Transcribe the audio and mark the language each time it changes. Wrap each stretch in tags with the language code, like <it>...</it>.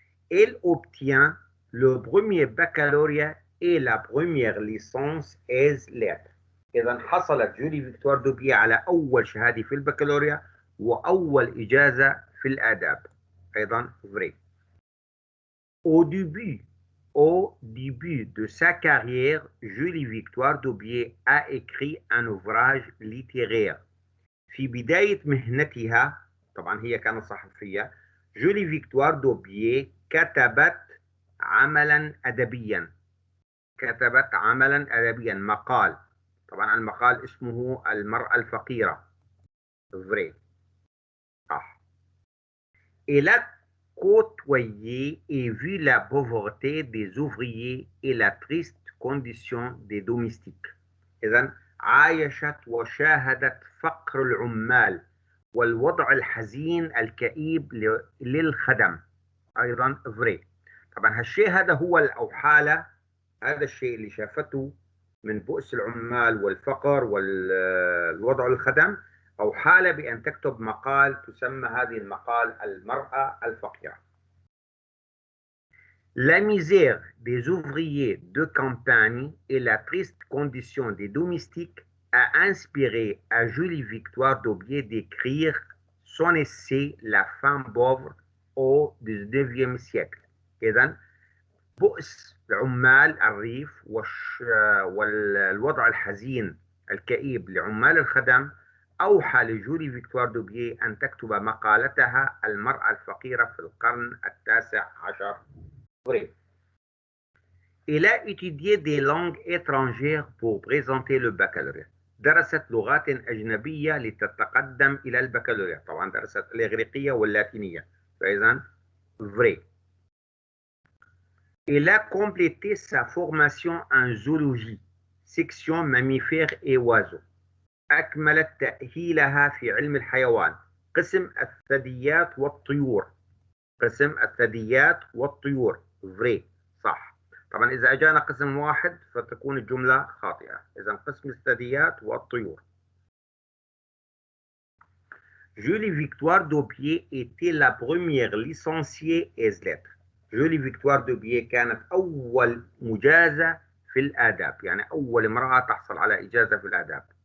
<fr>Elle obtient le premier baccalauréat et la première licence ès lettres.</fr> <ar>إذا حصلت جولي فيكتوار دوبييه على أول شهادة في البكالوريا وأول إجازة في الآداب. أيضا فري.</ar> <fr>Au début de sa carrière, Julie Victoire d'Aubier a écrit un ouvrage littéraire.</fr> <ar>في بداية مهنتها، طبعا هي كانت صحفية، جولي فيكتوار دوبييه كتبت عملا أدبيا. مقال. طبعا المقال اسمه المرأة الفقيرة. فري. صح.</ar> <fr>côtoyer et vu la pauvreté des ouvriers et la triste condition des domestiques.</fr> <ar>إذن عايشت وشاهدت فقر العمال والوضع الحزين الكئيب للخدم. أيضا فري. طبعا هالشيء هذا هو أو حالة، هذا الشيء اللي شافته من بؤس العمال والفقر والوضع الخدم، أو حالة بأن تكتب مقال تسمى هذه المقال المرأة الفقيرة.</ar> <fr>La misère des ouvriers de campagne et la triste condition des domestiques a inspiré à Julie Victoire d'Aubier d'écrire son essai La femme pauvre au XIXe siècle.</fr> <ar>إذن بؤس عمال الريف والوضع الحزين الكئيب لعمال الخدم أوحى لجولي فيكتوار دوبييه أن تكتب مقالتها المرأة الفقيرة في القرن ال19.</ar> <fr>Elle a étudié des langues étrangères pour présenter le baccalauréat.</fr> <ar>درست لغات أجنبية لتتقدم إلى البكالوريا. طبعا درست الإغريقية واللاتينية، فإذا فري.</ar> <fr>Elle a complété sa formation en zoologie, section mammifères et oiseaux.</fr> <ar>أكملت تأهيلها في علم الحيوان، قسم الثدييات والطيور. فري. صح. طبعا إذا أجانا قسم واحد فتكون الجملة خاطئة. إذا قسم الثدييات والطيور.</ar> <fr>Julie Victoire d'Aubier était la première licenciée ès lettres.</fr> <ar>جولي فيكتوار دوبيه كانت أول مجازة في الآداب، يعني أول امرأة تحصل على إجازة في الآداب.</ar>